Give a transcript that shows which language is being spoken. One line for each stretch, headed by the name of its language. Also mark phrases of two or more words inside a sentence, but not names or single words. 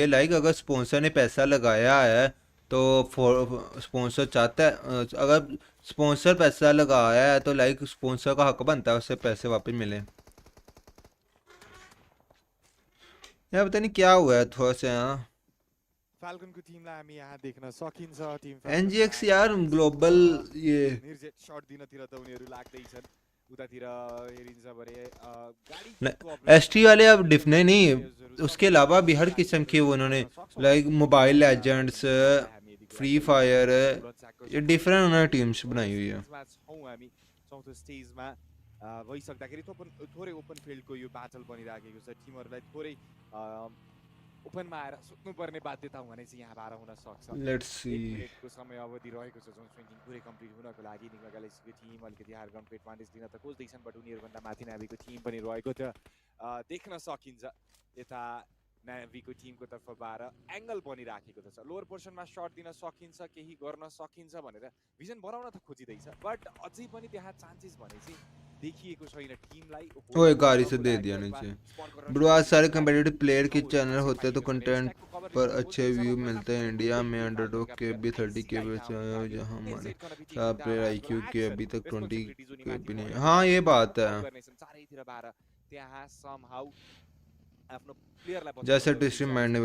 Hindi: लाइक अगर स्पॉन्सर ने पैसा लगाया है तो स्पॉन्सर चाहता है, अगर स्पॉन्सर पैसा लगाया है तो लाइक स्पॉन्सर का हक बनता है उससे पैसे वापस मिले। यार पता नहीं क्या हुआ है थोड़ा सा यहाँ।
Nepali: फाल्कनको टिमलाई हामी यहाँ देख्न सकिन्छ टिम
Hindi: एनजीएक्स यार ग्लोबल ये
Nepali: निर्जेट शट दिनतिर त उनीहरू लाग्दै छन् उतातिर हेरिन्छ भने गाडी
Hindi: एसटी वाले अब डिफने नहीं, उसके अलावा भी हर किस्म के उन्होंने लाइक मोबाइल लेजेंड्स, फ्री फायर, ये डिफरेंट उन्होंने टीम्स बनाई हुई है।
Nepali: हामी चौथो स्टेजमा भइसक्दाखेरि थोरै
English: open field
Nepali: यो ब्याटल बनिराखेको छ। टिमहरूलाई थोरै ओपनमा आएर सुत्नुपर्ने बाध्यता भने चाहिँ यहाँ बाह्र हुन सक्छ।
English: let's see
Nepali: को समय अवधि रहेको छ जुन स्विङ्गिङ पुरै कम्प्लिट हुनको लागि निगमा ग्यालेक्सीको टिम अलिकति
English: higher ground
Nepali: एडभान्टेज दिन त खोज्दैछन् बट उनीहरूभन्दा माथि नाभीको टिम पनि रहेको थियो देख्न सकिन्छ। यता नाभीको टिमको तर्फबाट एङ्गल बनिराखेको छ,
English: lower portion
Nepali: सर्ट दिन सकिन्छ, केही गर्न सकिन्छ भनेर भिजन बनाउन त खोजिँदैछ बट अझै पनि त्यहाँ चान्सेस भने चाहिँ देखिएको छैन टीमलाई।
Hindi: ओए गाड़ी से दे दिया नीचे ब्रो। आज सारे
English: competitive player
Hindi: के चैनल होते हैं तो कंटेंट पर अच्छे व्यू मिलते हैं। इंडिया में अंडरडॉग के भी 30 के जहाँ हमारे सारे प्लेयर आईक्यू के अभी तक 20 के भी नहीं। हाँ ये बात है, जैसे डिस्ट्रीम मैंडेवर।